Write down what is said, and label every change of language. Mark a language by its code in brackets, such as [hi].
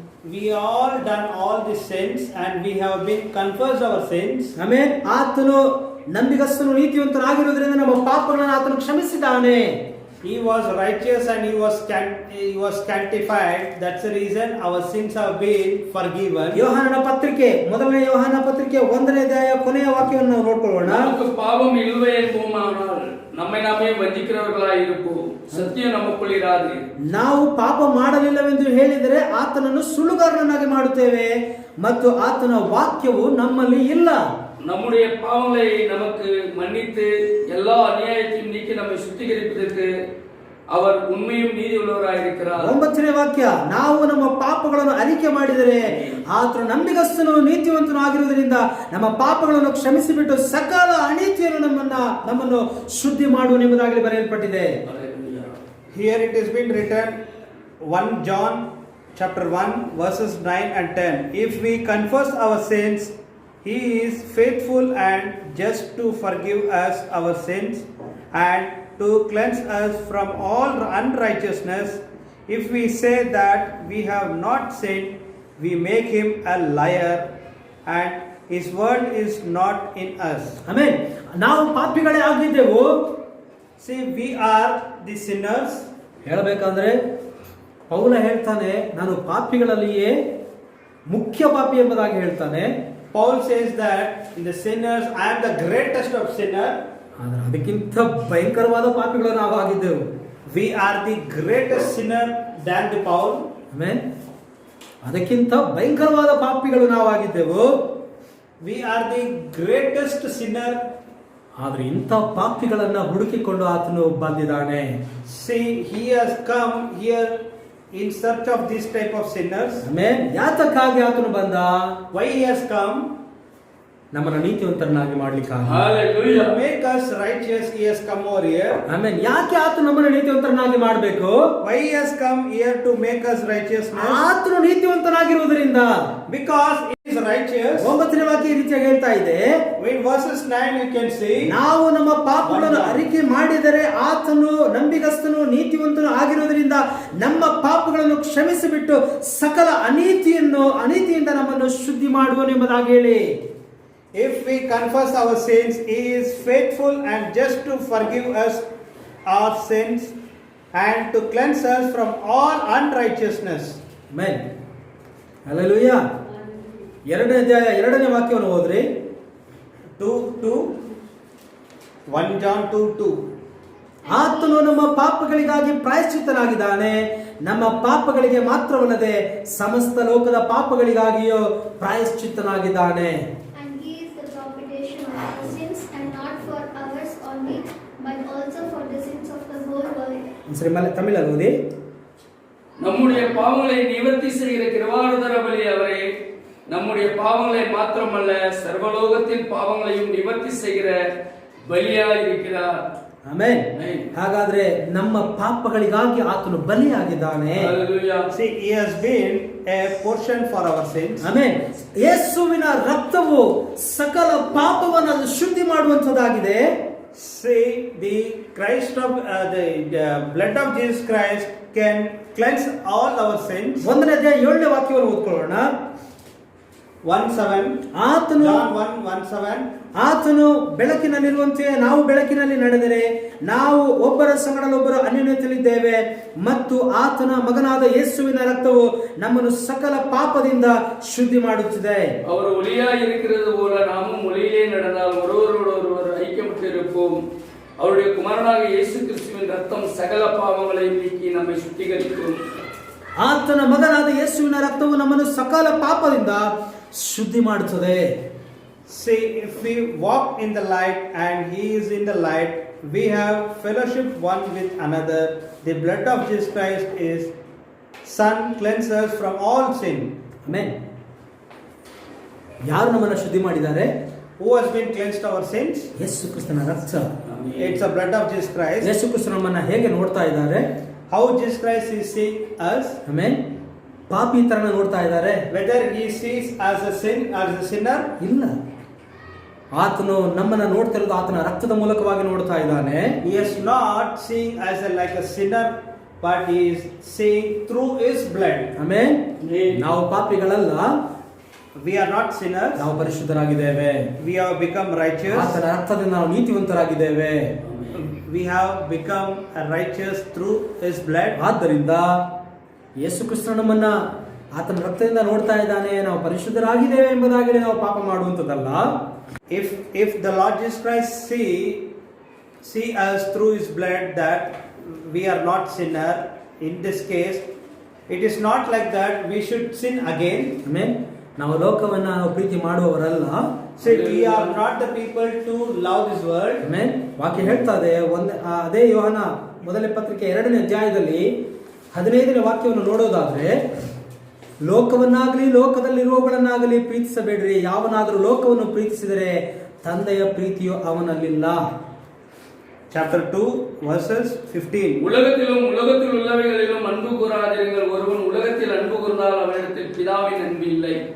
[en] We all done all the sins and we have been confessed our sins. [kn] Amen. ಆತನು ನಂಬಿಗಸ್ತನು ನೀತಿವಂತನಾಗಿರುವುದರಿಂದ ನಮ್ಮ ಪಾಪಗಳನ್ನು ಆತನು ಕ್ಷಮಿಸಿದ್ದಾನೆ. [en] He was righteous and he was sanctified. That's the reason our sins have been forgiven. [kn] ಯೋಹಾನನ ಪತ್ರಿಕೆ, ಮೊದಲನೇ ಯೋಹಾನ ಪತ್ರಿಕೆ 1ನೇ ಅಧ್ಯಾಯ ಕೊನೆಯ ವಾಕ್ಯವನ್ನು ನಾವು ನೋಡ್ಕೊಳ್ಳೋಣ. [ta] நமக்கு பாவம் இல்லை என்போமானால் நம்மை நாமே வஞ்சிக்கிறவர்களாய் இருப்போம், ಸತ್ಯ நமக்குள் ಇರಾது. [kn] ನಾವು ಪಾಪ ಮಾಡಲಿಲ್ಲವೆಂದು ಹೇಳಿದರೆ ಆತನನ್ನು ಸುಳ್ಳುಗಾರನನ್ನಾಗಿ ಮಾಡುತ್ತೇವೆ ಮತ್ತು ಆತನ ವಾಕ್ಯವು ನಮ್ಮಲ್ಲಿ ಇಲ್ಲ. [ta] நம்முடைய பாவங்களை நமக்கு மன்னித்து எல்லா அநியாயத்தையும் நீக்கி நம்மை சுத்திகரிப்பதற்கு அவர் உண்மையும் நீதி உள்ளவராயிருக்கிறார். [kn] 9ನೇ ವಾಕ್ಯ, ನಾವು ನಮ್ಮ ಪಾಪಗಳನ್ನು ಅರಿಕೆ ಮಾಡಿದರೆ ಆತನು ನಂಬಿಗಸ್ತನು ನೀತಿವಂತನು ಆಗಿರುವುದರಿಂದ ನಮ್ಮ ಪಾಪಗಳನ್ನು ಕ್ಷಮಿಸಿಬಿಟ್ಟು ಸಕಲ ಅನೀತಿಯನ್ನು ನಮ್ಮನ್ನು ಶುದ್ಧಿ ಮಾಡುವನೆಂಬುದಾಗಲಿ ಬರೆಯಲ್ಪಟ್ಟಿದೆ. [en] Here it has been written, 1 John chapter 1 verses 9 and 10. If we confess our sins, he is faithful and just to forgive us our sins and to cleanse us from all unrighteousness. If we say that we have not sinned, we make him a liar and his word is not in us. [kn] Amen. ನಾವು ಪಾಪಿಗಳೇ ಆಗಿದ್ದೆವು. [en] See, we are the sinners. [kn] ಹೇಳಬೇಕಂದ್ರೆ ಪೌಲ ಹೇಳ್ತಾನೆ, ನಾನು ಪಾಪಿಗಳಲ್ಲಿಯೇ ಮುಖ್ಯ ಪಾಪಿ ಎಂಬುದಾಗಿ ಹೇಳ್ತಾನೆ. [en] Paul says that in the sinners I am the greatest of sinners. [kn] ಆದರೆ ಅದಕ್ಕಿಂತ ಭಯಂಕರವಾದ ಪಾಪಿಗಳು ನಾವು ಆಗಿದ್ದೆವು. [en] We are the greatest sinner than the Paul. [kn] Amen. ಅದಕ್ಕಿಂತ ಭಯಂಕರವಾದ ಪಾಪಿಗಳು ನಾವು ಆಗಿದ್ದೆವು. [en] We are the greatest sinner. [kn] ಆದರೆ ಇಂಥ ಪಾಪಿಗಳನ್ನ ಹುಡುಕಿಕೊಂಡು ಆತನು ಬಂದಿದ್ದಾನೆ. [en] See, he has come here in search of this type of sinners. [kn] Amen. ಯಾತಕ್ಕಾಗಿ ಆತನು ಬಂದ? [en] Why he has come? [kn] ನಮ್ಮನ್ನು ನೀತಿವಂತರನ್ನಾಗಿ ಮಾಡ್ಲಿಕ್ಕಾಗಿ. [en] Hallelujah. To make us righteous, he has come over here. [kn] Amen. ಯಾಕೆ ಆತನು ನಮ್ಮನ್ನು ನೀತಿವಂತರನ್ನಾಗಿ ಮಾಡಬೇಕು? [en] Why he has come here to make us righteousness? [kn] ಆತನು ನೀತಿವಂತನಾಗಿರುವುದರಿಂದ. [en] Because he is righteous. [kn] 9ನೇ ವಾಕ್ಯ ಈ ರೀತಿಯಾಗಿ ಹೇಳ್ತಾ ಇದೆ. [en] In verses 9 you can see, [kn] ನಾವು ನಮ್ಮ ಪಾಪಗಳನ್ನು ಅರಿಕೆ ಮಾಡಿದರೆ ಆತನು ನಂಬಿಗಸ್ತನು ನೀತಿವಂತನು ಆಗಿರುವುದರಿಂದ ನಮ್ಮ ಪಾಪಗಳನ್ನು ಕ್ಷಮಿಸಿಬಿಟ್ಟು ಸಕಲ ಅನೀತಿಯಿಂದ ನಮ್ಮನ್ನು ಶುದ್ಧಿ ಮಾಡುವನೆಂಬುದಾಗಿ ಹೇಳಿ. [en] if we confess our sins, he is faithful and just to forgive us our sins and to cleanse us from all unrighteousness. [kn] Amen. Hallelujah. 2ನೇ ಅಧ್ಯಾಯ 2ನೇ ವಾಕ್ಯವನ್ನು ಓದ್ರಿ. [en] 2:2. 1 John 2:2. [kn] ಆತನು ನಮ್ಮ ಪಾಪಗಳಿಗಾಗಿ ಪ್ರಾಯಶ್ಚಿತ್ತನಾಗಿದ್ದಾನೆ, ನಮ್ಮ ಪಾಪಗಳಿಗೆ ಮಾತ್ರವಲ್ಲದೆ ಸಮಸ್ತ ಲೋಕದ ಪಾಪಗಳಿಗಾಗಿಯೂ ಪ್ರಾಯಶ್ಚಿತ್ತನಾಗಿದ್ದಾನೆ. [en] And he is the propitiation of our sins, and not for ours only, but also for the sins of the whole world. [ta] சரி, தமிழ் ஓதி. நம்முடைய பாவங்களை நிவர்த்தி செய்கிற கிருபாளுதர பலி அவரே. நம்முடைய பாவங்களை மாத்திரமல்ல, சர்வலோகத்தின் பாவங்களையும் நிவர்த்தி செய்கிற ಬಲಿಯಾಗಿ இருக்கிறார். [kn] ಆಮೆನ್. ಹಾಗಾದ್ರೆ ನಮ್ಮ ಪಾಪಗಳಿಗಾಗಿ ಆತನು ಬಲಿಯಾಗಿದ್ದಾನೆ. [en] Hallelujah. See, he has been a portion for our sins. [kn] Amen. ಯೇಸುವಿನ ರಕ್ತವು ಸಕಲ ಪಾಪವನ್ನು ಶುದ್ಧಿ ಮಾಡುವಂತದ್ದಾಗಿದೆ. [en] See, the Christ of the blood of Jesus Christ can cleanse all our sins. [kn] 1ನೇ ಅಧ್ಯಾಯ 7ನೇ ವಾಕ್ಯವನ್ನು ಓದ್ಕೊಳ್ಳೋಣ. 1:7. ಆತನು [en] John 1:1-7. [kn] ಆತನು ಬೆಳಕಿನಲ್ಲಿರುವಂತೆ ನಾವು ಬೆಳಕಿನಲ್ಲಿ ನಡೆದರೆ ನಾವು ಒಬ್ಬರ ಸಂಗಡಲೊಬ್ಬರು ಅನ್ಯೋನ್ಯತೆಯಲ್ಲಿದ್ದೇವೆ ಮತ್ತು ಆತನ ಮಗನಾದ ಯೇಸುವಿನ ರಕ್ತವು ನಮ್ಮನ್ನು ಸಕಲ ಪಾಪದಿಂದ ಶುದ್ಧಿ ಮಾಡುತ್ತಿದೆ. [ta] அவர் ஒளியாய் இருக்கிறது போல நாமும் ஒளியிலே நடந்தால் ஒருவரோடொருவர் ஐக்கியப்பட்டிருப்போம். அவருடைய குமாரனாக இயேசு கிறிஸ்துவின் ரத்தம் சகல பாவங்களையும் நீக்கி நம்மை சுத்திகரிக்கும். [kn] ಆತನ ಮಗನಾದ ಯೇಸುವಿನ ರಕ್ತವು ನಮ್ಮನ್ನು ಸಕಲ ಪಾಪದಿಂದ ಶುದ್ಧಿ ಮಾಡುತ್ತದೆ. [en] See, if we walk in the light and he is in the light, we have fellowship one with another. The blood of Jesus Christ is Son cleanses us from all sin. [kn] Amen. ಯಾರು ನಮ್ಮನ್ನು ಶುದ್ಧಿ ಮಾಡಿದ್ದಾರೆ? [en] Who has been cleansed our sins? [kn] ಯೇಸು ಕ್ರಿಸ್ತನ ರಕ್ತ. [en] It's the blood of Jesus Christ. [kn] Yesu Krista ನಮ್ಮನ್ನು ಹೇಗೆ ನೋಡ್ತಾ ಇದ್ದಾರೆ? [en] How Jesus Christ is seeing us? [kn] Amen. ಪಾಪಿ ತರನ ನೋಡ್ತಾ ಇದ್ದಾರೆ? [en] Whether he sees as a sinner? [kn] ಇಲ್ಲ. ಆತನು ನಮ್ಮನ್ನ ನೋಡ್ತಿರೋದು ಆತನ ರಕ್ತದ ಮೂಲಕವಾಗಿ ನೋಡ್ತಾ ಇದ್ದಾನೆ. [en] He is not seeing as like a sinner, but he is seeing through his blood. [kn] Amen. ನಾವು ಪಾಪಿಗಳಲ್ಲ, [en] We are not sinners. [kn] ನಾವು ಪರಿಶುದ್ಧರಾಗಿದ್ದೇವೆ. [en] We have become righteous. [kn] ಆತನ ರಕ್ತದಿಂದ ನಾವು ನೀತಿವಂತರಾಗಿದ್ದೇವೆ. [en] We have become righteous through his blood. [kn] ಆದ್ದರಿಂದ ಯೇಸು ಕ್ರಿಸ್ತ ನಮ್ಮನ್ನ ಆತನ ರಕ್ತದಿಂದ ನೋಡ್ತಾ ಇದ್ದಾನೆ, ನಾವು ಪರಿಶುದ್ಧರಾಗಿದ್ದೇವೆ ಎಂಬುದಾಗಿ ನಾವು ಪಾಪ ಮಾಡುವಂತದ್ದಲ್ಲ. [en] If the Lord Jesus Christ see us through his blood that we are not sinner, in this case it is not like that we should sin again. [kn] Amen. ನಾವು ಲೋಕವನ್ನ ನಾವು ಪ್ರೀತಿ ಮಾಡುವವರಲ್ಲ. [en] So we are not the people to love this world. [kn] Amen. ವಾಕ್ಯ ಹೇಳ್ತಾ ಇದೆ, ಅದೇ ಯೋಹನ ಮೊದಲನೇ ಪತ್ರಿಕೆ 2ನೇ ಅಧ್ಯಾಯದಲ್ಲಿ 15ನೇ ವಾಕ್ಯವನ್ನು ನೋಡೋದಾದ್ರೆ, ಲೋಕವನ್ನಾಗಲಿ ಲೋಕದಲ್ಲಿರುವವುಗಳನ್ನಾಗಲಿ ಪ್ರೀತಿಸಬೇಡ್ರಿ, ಯಾವನಾದರೂ ಲೋಕವನ್ನು ಪ್ರೀತಿಸಿದರೆ ತಂದೆಯ ಪ್ರೀತಿಯು ಅವನಲ್ಲಿಲ್ಲ. [en] Chapter 2 verses 15. [ta] உலகத்திலும் உலகத்தில் உள்ளவைகளிலும் அன்பு கூறாதிருங்கள். ஒருவன் உலகத்தில் அன்பு கூர்ந்தால் அவனிடத்தில் பிதாவின் அன்பு இல்லை.